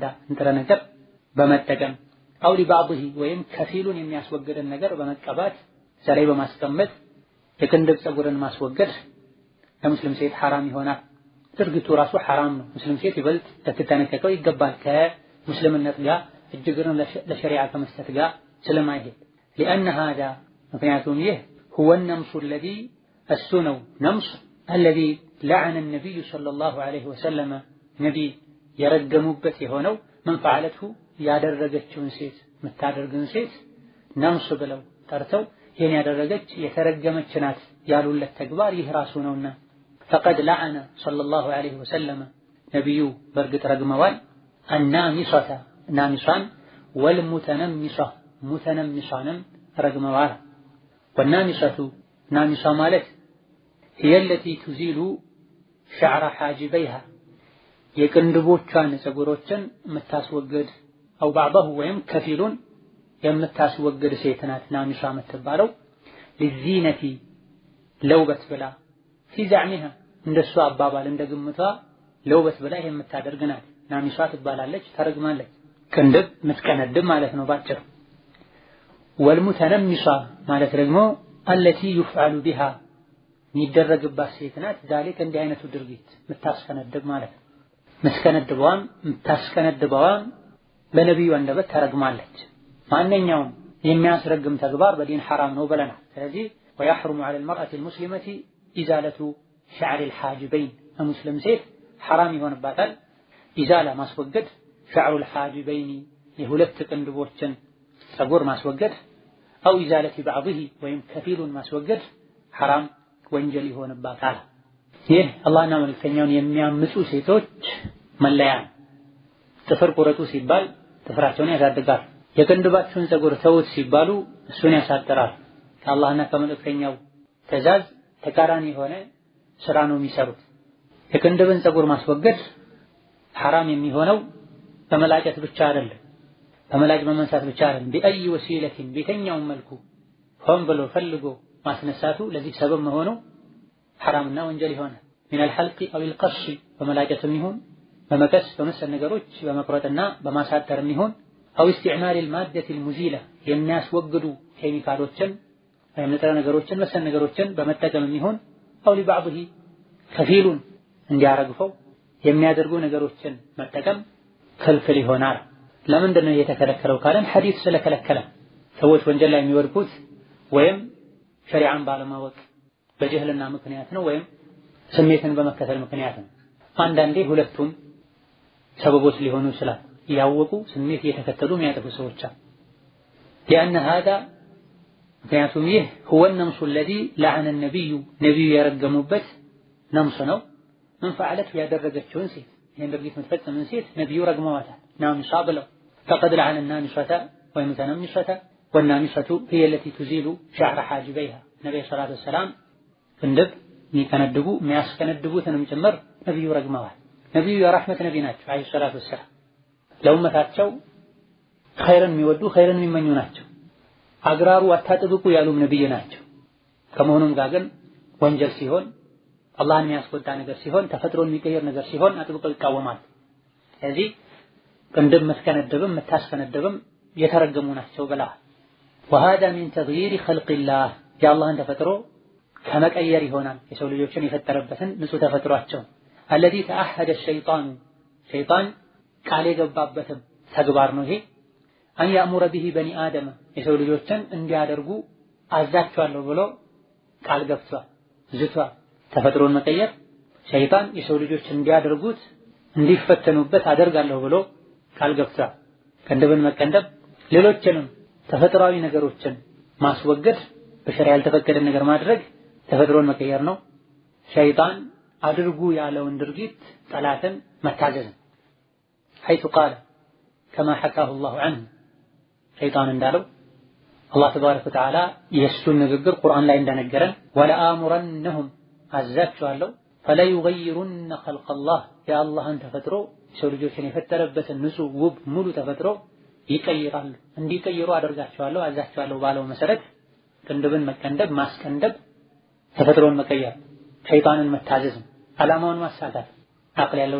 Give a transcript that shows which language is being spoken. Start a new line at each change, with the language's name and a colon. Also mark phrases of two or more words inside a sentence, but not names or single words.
Amharic: ንጥረ ነገር በመጠቀም
Arabic: أو لبعضه
Amharic: ወይም ከፊሉን የሚያስወግድን ነገር በመቀባት ዘላይ በማስቀመጥ የቅንድብ ጸጉርን ማስወገድ ለሙስሊም ሴት ሐራም ይሆናል። ድርጊቱ ራሱ ሐራም ነው። ሙስሊም ሴት ይበልጥ ልትጠነቀቀው ይገባል። ከሙስልምነት ጋር እጅግርን ለሸሪዓ ከመስጠት ጋር ስለማይሄድ
Arabic: لأن هذا
Amharic: ምክንያቱም ይህ
Arabic: هو النمص الذي
Amharic: እሱ ነው ነምስ
Arabic: الذي لعن النبي صلى الله عليه وسلم
Amharic: ነቢ የረገሙበት የሆነው
Arabic: من فعلته
Amharic: ያደረገችውን ሴት የምታደርግን ሴት ነምስ ብለው ጠርተው ይህን ያደረገች የተረገመች ናት ያሉለት ተግባር ይህ ራሱ ነውና
Arabic: فقد لعن صلى الله عليه وسلم
Amharic: ነብዩ በርግጥ ረግመዋል النامصة ናሚሷን والمتنمصة ሙተነሚሷንም ረግመዋል። والنامصة ናሚሷ ማለት
Arabic: هي التي تزيل شعر حاجبيها
Amharic: የቅንድቦቿን ጸጉሮችን የምታስወግድ
Arabic: أو بعضه
Amharic: ወይም ከፊሉን የምታስወግድ ሴት ናት ናሚሷ የምትባለው للزينة ለውበት ብላ
Arabic: في زعمها
Amharic: እንደሷ አባባል እንደግምቷ ለውበት ብላ የምታደርግ ናት ናሚሷ ትባላለች ተረግማለች። ቅንድብ ምትቀነድብ ማለት ነው ባጭሩ። والمتنمصة ማለት ደግሞ
Arabic: التي يفعل بها
Amharic: የሚደረግባት ሴት ናት ذلك እንዲህ አይነቱ ድርጊት ምታስከነድብ ማለት ነው። ምትከነድበዋም ምታስከነድበዋም በነብዩ አንደበት ተረግማለች። ማንኛውም የሚያስረግም ተግባር በዲን ሐራም ነው ብለናል። ስለዚህ
Arabic: ويحرم على المرأة المسلمة إزالة شعر الحاجبين
Amharic: ሙስሊም ሴት ሐራም ይሆንባታል ኢዛላ ማስወገድ
Arabic: شعر الحاجبين
Amharic: የሁለት ቅንድቦችን ጸጉር ማስወገድ
Arabic: أو إزالة بعضه
Amharic: ወይም ከፊሉን ማስወገድ ሐራም ወንጀል ይሆንባታል። ይህ አላህና መልእክተኛውን የሚያምፁ ሴቶች መለያ። ጥፍር ቁረጡ ሲባል ጥፍራቸውን ያሳድጋል። የቅንድባቸውን ጸጉር ተውት ሲባሉ እሱን ያሳጥራል። ከአላህና ከመልእክተኛው ትዕዛዝ ተቃራኒ የሆነ ስራ ነው የሚሰሩት። የቅንድብን ጸጉር ማስወገድ ሐራም የሚሆነው በመላጨት ብቻ አይደለም፣ በመላጭ በመንሳት ብቻ አይደለም።
Arabic: بأي وسيلة
Amharic: በየትኛውም መልኩ ሆን ብሎ ፈልጎ ማስነሳቱ ለዚህ ሰበብ መሆኑ ሐራምና ወንጀል ይሆናል።
Arabic: من الحلق أو القص
Amharic: በመላጨትም ይሁን በመቀስ በመሰል ነገሮች በመቁረጥና በማሳጠርም ይሁን
Arabic: أو استعمال المادة المزيلة
Amharic: የሚያስወግዱ ኬሚካሎችን ወይም ንጥረ ነገሮችን መሰል ነገሮችን በመጠቀም የሚሆን
Arabic: أو لبعضه
Amharic: ከፊሉን እንዲያረግፈው የሚያደርጉ ነገሮችን መጠቀም ክልክል ይሆናል። ለምንድን ነው የተከለከለው ካለን ሐዲስ ስለከለከለ። ሰዎች ወንጀል ላይ የሚወድቁት ወይም ሸሪዓን ባለማወቅ በጅህልና ምክንያት ነው ወይም ስሜትን በመከተል ምክንያት ነው። አንዳንዴ ሁለቱም ሰበቦች ሊሆኑ ይችላል። ያወቁ ስሜት እየተከተሉ የሚያጠፉ ሰዎች አሉ።
Arabic: لأن هذا
Amharic: ምክንያቱም ይህ
Arabic: هو النمص الذي لعن النبي
Amharic: ነብዩ የረገሙበት ነምስ ነው።
Arabic: من فعلت
Amharic: ያደረገችውን ሴት ይሄን ድርጊት የምትፈጽምን ሴት ነብዩ ረግመዋታል። ናምሳ ብለው
Arabic: فقد لعن النامصة والمتنمصة والنامصة هي التي تزيل شعر حاجبيها
Amharic: ነብዩ
Arabic: صلى الله عليه وسلم
Amharic: እንድብ የሚከነድቡ የሚያስከነድቡትንም ጭምር ነብዩ ረግመዋል። ነብዩ የራህመት ነብይ ናቸው
Arabic: عليه الصلاة والسلام።
Amharic: ለኡመታቸው ኸይርን የሚወዱ ኸይርን የሚመኙ ናቸው። አግራሩ አታጥብቁ ያሉም ነብይ ናቸው። ከመሆኑም ጋር ግን ወንጀል ሲሆን አላህን የሚያስቆጣ ነገር ሲሆን ተፈጥሮን የሚቀይር ነገር ሲሆን አጥብቀው ይቃወማል። ስለዚህ ቅንድብ መስከነደብም መታስከነደብም የተረገሙ ናቸው ብላ
Arabic: وهذا من تغيير خلق الله
Amharic: የአላህን ተፈጥሮ ከመቀየር ይሆናል። የሰው ልጆችን የፈጠረበትን ንጹህ ተፈጥሯቸው
Arabic: الذي تعهد الشيطان
Amharic: ሸይጣን ቃል የገባበትም ተግባር ነው ይሄ
Arabic: أن يأمر به بني آدم
Amharic: የሰው ልጆችን እንዲያደርጉ አዛቸዋለሁ ብሎ ቃል ገብቷል ዝቷል። ተፈጥሮን መቀየር ሸይጣን የሰው ልጆች እንዲያደርጉት እንዲፈተኑበት አደርጋለሁ ብሎ ቃል ገብቷል። ቅንድብን መቀንደብ ሌሎችንም ተፈጥሯዊ ነገሮችን ማስወገድ በሸሪዓ ያልተፈቀደ ነገር ማድረግ ተፈጥሮን መቀየር ነው። ሸይጣን አድርጉ ያለውን ድርጊት ጠላትን መታዘዝ
Arabic: حيث قال كما حكاه الله عنه
Amharic: ሸይጣን እንዳለው አላህ
Arabic: تبارك وتعالى
Amharic: የእሱን ንግግር ቁርአን ላይ እንደነገረን ወለአሙረነሁም አዛቸዋለሁ
Arabic: فليغيرن خلق الله
Amharic: የአላህን ተፈጥሮ ሰው ልጆችን የፈጠረበትን ንጹህ ውብ ሙሉ ተፈጥሮ ይቀይራሉ እንዲቀይሩ አደርጋቸዋለሁ አዛቸዋለሁ ባለው መሰረት ቅንድብን መቀንደብ ማስቀንደብ ተፈጥሮን መቀየር ሸይጣንን መታዘዝ ዓላማውን ማሳካት። አቅል ያለው